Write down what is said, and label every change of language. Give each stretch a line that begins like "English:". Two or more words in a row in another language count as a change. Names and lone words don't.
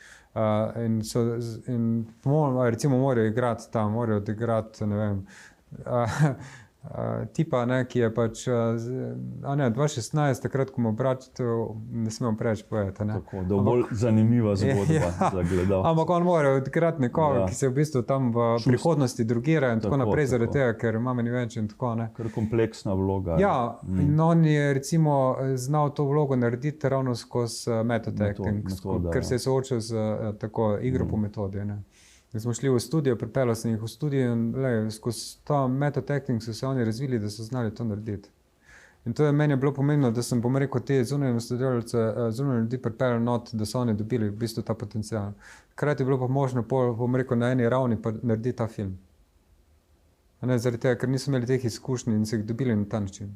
Slovenian: In recimo morajo igrati tam, morajo odigrati, ne vem, tipa, ne, ki je pač, 2016, takrat, ko mu brat, ne smemo preveč povedati, ne. Tako, da je bolj zanimiva zgodba za gledalce. Ampak on mora odigrati nekoga, ki se v bistvu tam v prihodnosti drugira in tako naprej, zaradi tega, ker mame ni več in tako, ne. Kar kompleksna vloga. Ja, in on je recimo znal to vlogo narediti ravno skozi
English: method acting,
Slovenian: ker se je soočil z tako igro po metodi, ne. Smo šli v studio, pripeljal sem jih v studio in skozi ta
English: method acting
Slovenian: so se oni razvili, da so znali to narediti. In to je meni bilo pomembno, da sem, bom rekel, te zunanje ustvarjalce, zunanje ljudi pripeljal not, da so oni dobili v bistvu ta potencial. Hkrati je bilo pa možno, bom rekel, na eni ravni pa narediti ta film. Ne, zaradi tega, ker niso imeli teh izkušnji in so jih dobili na ta način.